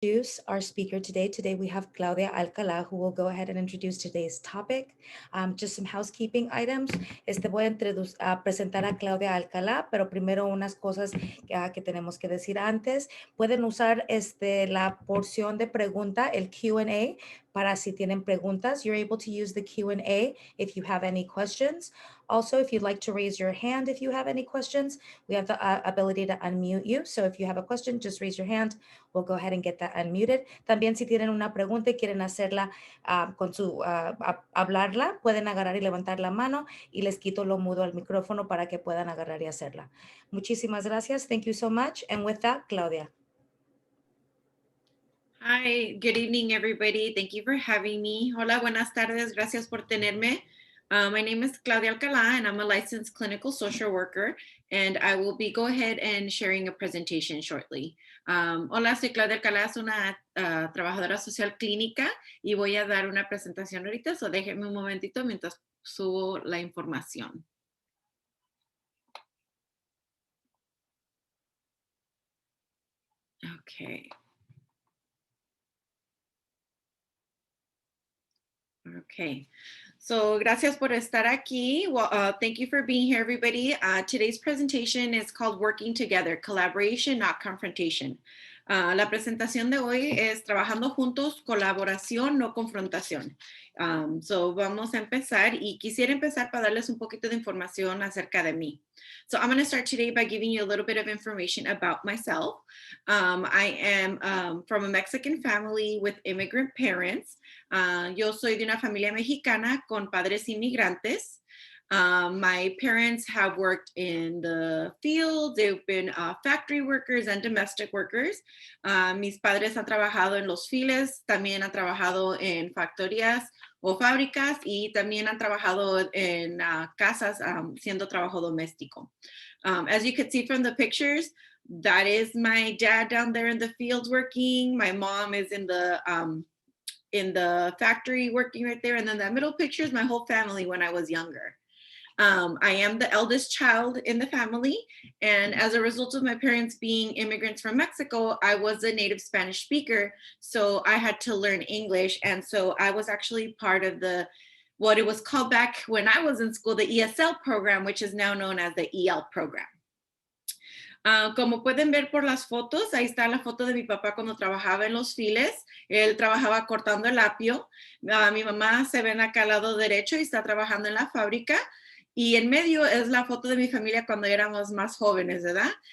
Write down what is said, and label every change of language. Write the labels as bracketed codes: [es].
[en] Introduce our speaker today. Today we have Claudia Alcala, who will go ahead and introduce today's topic. Just some housekeeping items. [es] Voy a presentar a Claudia Alcala, pero primero unas cosas que tenemos que decir antes. Pueden usar la porción de pregunta, el Q&A, para si tienen preguntas. [en] You're able to use the Q&A if you have any questions. Also, if you'd like to raise your hand if you have any questions, we have the ability to unmute you. So if you have a question, just raise your hand. We'll go ahead and get that unmuted. [es] También si tienen una pregunta y quieren hacerla hablarla, pueden agarrar y levantar la mano y les quito lo mudo al micrófono para que puedan agarrar y hacerla. Muchísimas gracias. [en] Thank you so much. And with that, Claudia. Hi, good evening, everybody. Thank you for having me. [es] Hola, buenas tardes. Gracias por tenerme. [en] My name is Claudia Alcalá, and I'm a licensed clinical social worker, and I will be go ahead and sharing a presentation shortly. [es] Hola, soy Claudia Alcalá, soy una trabajadora social clínica y voy a dar una presentación ahorita, so déjenme un momentito mientras subo la información. [en] Okay. [es] Okay, so gracias por estar aquí. [en] Well, thank you for being here, everybody. Today's presentation is called Working Together, Collaboration, not Confrontation. [es] La presentación de hoy es Trabajando juntos, colaboración, no confrontación. So vamos a empezar y quisiera empezar para darles un poquito de información acerca de mí. [en] So I'm going to start today by giving you a little bit of information about myself. I am from a Mexican family with immigrant parents. [es] Yo soy de una familia mexicana con padres inmigrantes. [en] My parents have worked in the field. They've been factory workers and domestic workers. [es] Mis padres han trabajado en los files, también han trabajado en factorías o fábricas y también han trabajado en casas siendo trabajo doméstico. [en] As you can see from the pictures, that is my dad down there in the field working. My mom is in the factory working right there. And then that middle picture is my whole family when I was younger. I am the eldest child in the family. And as a result of my parents being immigrants from Mexico, I was a native Spanish speaker. So I had to learn English. And so I was actually part of what it was called back when I was in school, the ESL program, which is now known as the EL program. [es] Como pueden ver por las fotos, ahí está la foto de mi papá cuando trabajaba en los files. Él trabajaba cortando el apio. Mi mamá se ven acá al lado derecho y está trabajando en la fábrica. Y en medio es la foto de mi familia cuando éramos más jóvenes, ¿verdad?